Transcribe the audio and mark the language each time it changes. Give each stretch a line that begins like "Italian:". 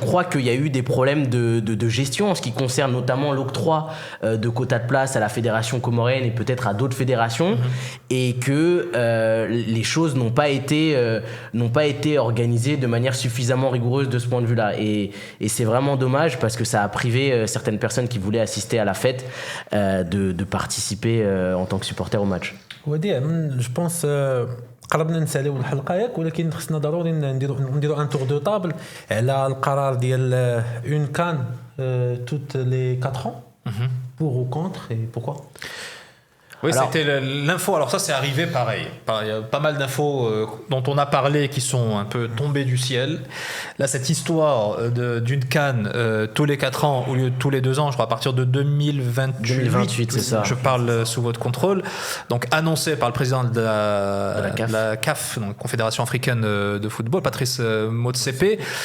French: Je crois qu'il y a eu des problèmes de gestion en ce qui concerne notamment l'octroi de quotas de place à la fédération comorienne et peut-être à d'autres fédérations, et que les choses n'ont pas été organisées de manière suffisamment rigoureuse de ce point de vue-là. Et c'est vraiment dommage parce que ça a privé certaines personnes qui voulaient assister à la fête de participer en tant que supporter au match.
Arabic: وديع جو بونس قربنا نساليو الحلقه ياك، ولكن خصنا ضروري نديرو ان تور دو طابل على القرار ديال اون كان توت لي
French: 4 ans pour ou contre et pourquoi. Oui, alors, c'était l'info. Alors ça, c'est arrivé pareil. Il y a pas mal d'infos dont on a parlé qui sont un peu tombées du ciel. Là, cette histoire d'une CAN tous les 4 ans au lieu de tous les 2 ans, je crois à partir de 2028, c'est ça. Je parle sous votre contrôle. Donc annoncé par le président de la CAF, donc Confédération africaine de football, Patrice Motsepe.